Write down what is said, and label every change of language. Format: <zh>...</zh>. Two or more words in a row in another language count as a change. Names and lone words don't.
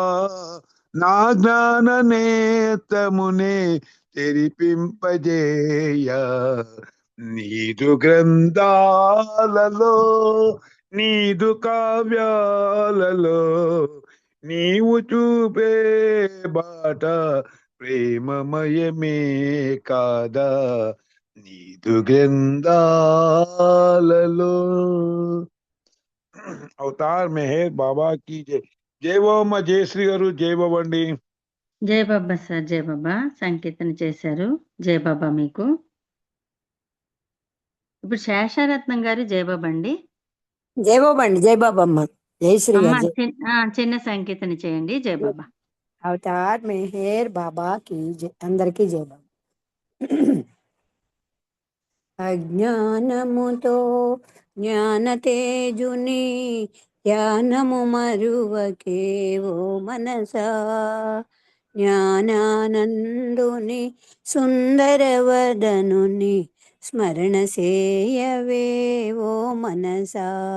<te>నా జ్ఞాన నేత్రమునే తెరిపింపజేయ, నీదు గ్రంథాలలో నీదు కావ్యాలలో నీవు చూపే బాట ప్రేమమయమే కాదా. నీదు గ్రంథాలలో. అవతార్ మెహర్ బాబా</te> <hi>की जय.</hi> <te>జై బాబమ్మ. జై శ్రీ గారు జై బాబా అండి. జై బాబా సార్, జై బాబా. సంకీర్తన చేశారు. జై బాబా మీకు. ఇప్పుడు శేషారత్నం గారు జై బాబా అండి. జై బాబా అండి. జై బాబమ్మ. జై శ్రీ అమ్మ గారు. చిన్న సంకీర్తన చేయండి. జై బాబా.</te> <hi>అవతార్ మెహర్ బాబా की जय.</hi> <te>అందరికీ జై బాబా. అజ్ఞానముతో జ్ఞాన తేజుని ధ్యానము మరువకే ఓ మనసా జ్ఞానానందుని సుందరవదనుని స్మరణ సేయవే ఓ మనసా</te>